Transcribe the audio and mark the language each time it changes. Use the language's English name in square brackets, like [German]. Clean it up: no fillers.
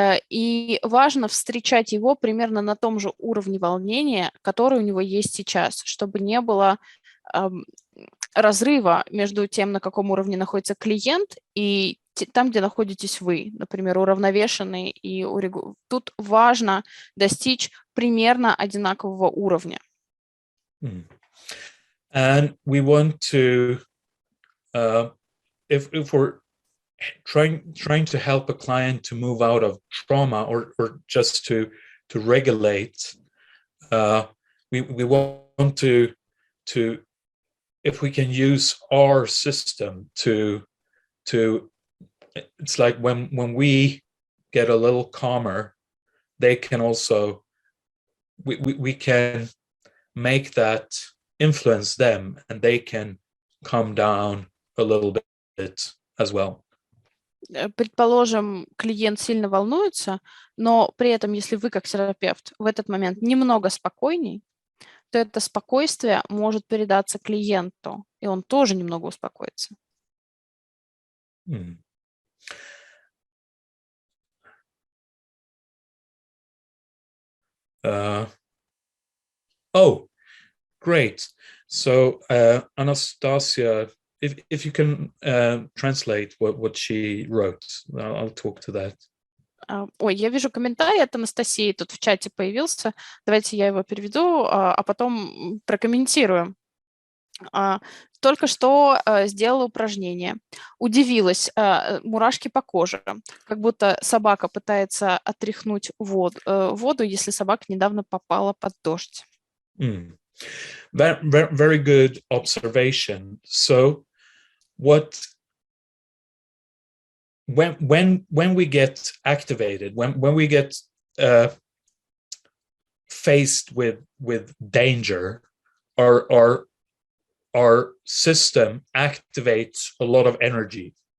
[Russian] И важно встречать его примерно на том же уровне волнения, который у него есть сейчас, чтобы не было разрыва между тем, на каком уровне находится клиент, и там, где находитесь вы, например, уравновешенный. И тут важно достичь примерно одинакового уровня. [English] And we want to, if we're trying to help a client to move out of trauma or just to regulate, we want to if we can use our system to it's like when we get a little calmer, they can also we can make that influence them, and they can calm down a little bit as well. [Russian] Предположим, клиент сильно волнуется, но при этом, если вы как терапевт в этот момент немного спокойней, то это спокойствие может передаться клиенту, и он тоже немного успокоится. [English] Oh, great. So, Anastasia, if you can translate what she wrote, I'll talk to that. [Russian] Ой, я вижу комментарий от Анастасии, тут в чате появился. Давайте я его переведу, а потом прокомментирую. Только что сделала упражнение. Удивилась, мурашки по коже, как будто собака пытается отряхнуть воду, если собака недавно попала под дождь. [English] Very good observation. So, when we get activated, when we get faced with danger, our system activates a lot of energy.